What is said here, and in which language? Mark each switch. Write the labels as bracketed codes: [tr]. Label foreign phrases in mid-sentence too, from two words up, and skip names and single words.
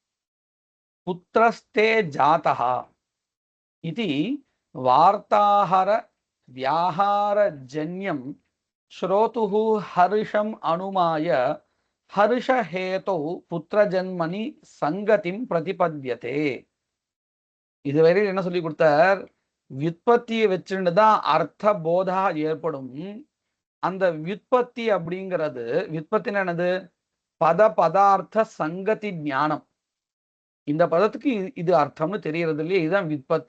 [sa] पुत्रस्ते जातः इति वार्ताहर व्याहारजन्यं श्रोतुः हर्षम् अनुमाय हर्षहेतौ पुत्रजन्मनि संगतिं प्रतिपद्यते. [ta] இதுவரை என்ன சொல்லி கொடுத்தார்? व्युत्पत्तिயை வச்சுட்டு தான் அர்த்த போதா ஏற்படும். அந்த व्युत्पत्ति அப்படிங்கிறது, व्युत्पत्तिனா என்னது? [sa] पद पदार्थ सङ्गति ज्ञानम्. [ta] இந்த பதத்துக்கு இது அர்த்தம்னு தெரியறது இல்லையே, இதுதான் व्युत्पत्ति.